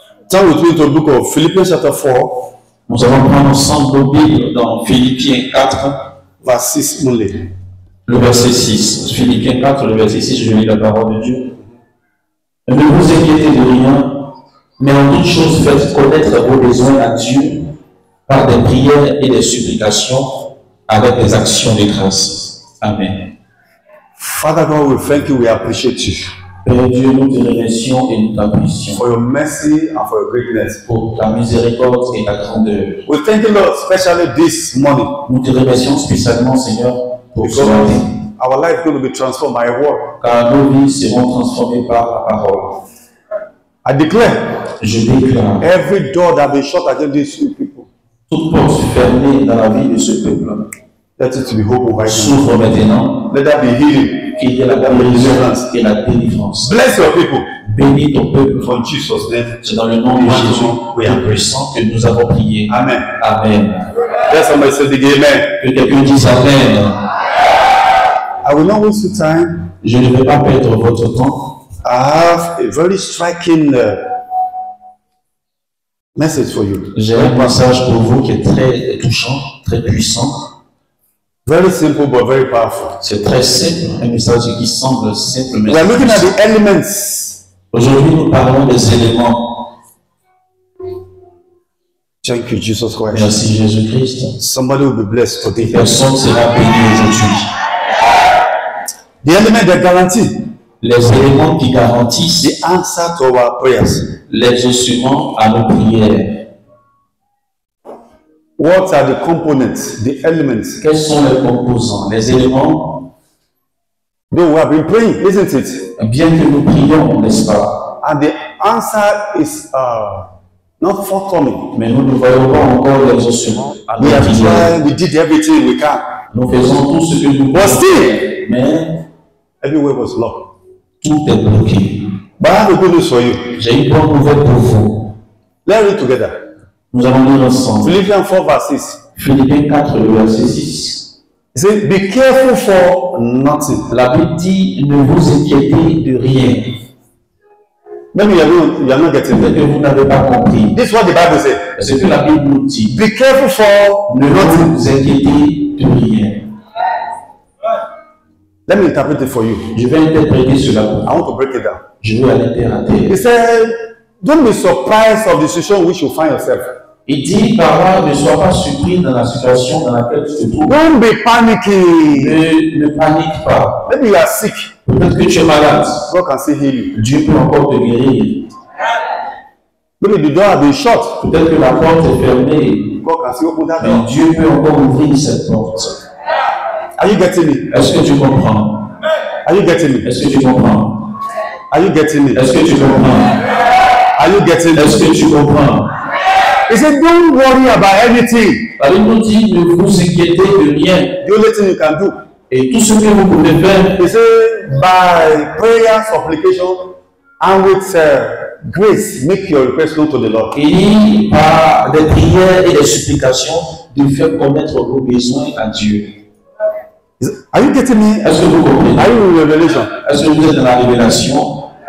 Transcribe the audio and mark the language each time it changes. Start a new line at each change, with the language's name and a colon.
English: Turn with me to the book of Philippians chapter 4,
French: Nous allons prendre ensemble nos Bibles dans Philippiens 4,
English: verse 6 only.
French: le verset 6. Philippiens 4, le verset 6, je lis la parole de Dieu. Ne vous inquiétez de rien, mais en toute chose faites connaître vos besoins à Dieu par des prières et des supplications avec des actions de grâce. Amen.
English: Father God, we thank you, we appreciate you
French: Père Dieu, nous te remercions et nous t'apprécions
English: for your mercy and for your greatness.
French: pour ta miséricorde et ta grandeur.
English: We thank you, Lord, especially this morning,
French: Nous te remercions spécialement, Seigneur, pour ce
English: because
French: matin,
English: our life is going to be transformed by your word.
French: car nos vies seront transformées par la parole.
English: I declare
French: Je déclare
English: every door that be shut against these people,
French: toute porte fermée dans la vie de ce peuple
English: let it be open right now.
French: s'ouvre maintenant,
English: Let that be healing.
French: qu'il y ait la guérison et la délivrance.
English: Bless your people.
French: Bénis ton peuple.
English: For in Jesus' name.
French: C'est dans le nom de Jésus, le puissant, que nous avons prié. Amen. Amen.
English: Let somebody say big amen.
French: Que quelqu'un dise Amen.
English: I will not waste your time.
French: Je ne vais pas perdre votre temps.
English: I have a very striking message for you.
French: J'ai un message pour vous qui est très touchant, très puissant.
English: Very simple but very powerful.
French: C'est très simple, un message qui semble simple, mais
English: We are looking at
French: puissant.
English: the elements.
French: Aujourd'hui, nous parlons des éléments.
English: Thank you, Jesus Christ.
French: Merci Jésus-Christ.
English: Somebody will be blessed today.
French: Personne sera béni aujourd'hui.
English: The element that guarantee
French: Les éléments qui garantissent
English: the answer to our prayers.
French: l'exaucement à nos prières.
English: What are the components, the elements?
French: Quels sont les composants, les éléments?
English: Though we have been praying, isn't it?
French: Bien que nous prions, n'est-ce pas?
English: And the answer is not forthcoming.
French: Mais nous ne voyons pas encore l'exaucement à nos
English: We have
French: prières.
English: tried, we did everything we can.
French: Nous faisons tout ce que nous
English: But
French: pouvons,
English: still,
French: mais
English: everywhere was locked.
French: tout est bloqué.
English: But I have a good news for you.
French: J'ai une bonne nouvelle pour vous.
English: Let's read together.
French: Nous allons lire ensemble.
English: Philippians 4 verse 6.
French: Philippiens 4, le verset 6.
English: It says, be careful for nothing.
French: La Bible dit, ne vous inquiétez de rien.
English: Maybe you are not getting
French: Peut-être que
English: it.
French: vous n'avez pas compris.
English: This is what the Bible says.
French: Ce que la Bible nous dit.
English: Be careful for
French: Ne
English: nothing.
French: vous inquiétez de rien.
English: Let me interpret it for you.
French: Je vais interpréter cela pour
English: I
French: vous.
English: want to break it down.
French: Je veux aller terre à terre.
English: He said, don't be surprised of the situation in which you find yourself.
French: Il dit par là, ne sois pas surpris dans la situation dans laquelle tu te trouves.
English: Don't be panicking.
French: Ne panique pas.
English: Maybe you are sick.
French: Peut-être que tu es malade.
English: God can still heal you.
French: Dieu peut encore te guérir.
English: Maybe the door has been shut.
French: Peut-être que la porte est fermée.
English: God can still open that
French: Mais
English: door.
French: Dieu peut encore ouvrir cette porte.
English: Are you getting it?
French: Est-ce que tu comprends?
English: Are you getting it?
French: Est-ce que tu comprends?
English: Are you getting it?
French: Est-ce que tu comprends?
English: Are you getting
French: Est-ce
English: it?
French: que tu comprends?
English: He said, don't worry about anything.
French: La Bible nous dit, ne vous inquiétez de rien.
English: The only thing you can do.
French: Et tout ce que vous pouvez faire,
English: He said, by prayer, supplication, and with grace, make your request known to the Lord.
French: et par des prières et des supplications, de faire connaître vos besoins à Dieu.
English: Are you getting me?
French: Est-ce que vous comprenez?
English: Are you in Revelation?
French: Est-ce que vous êtes dans la révélation?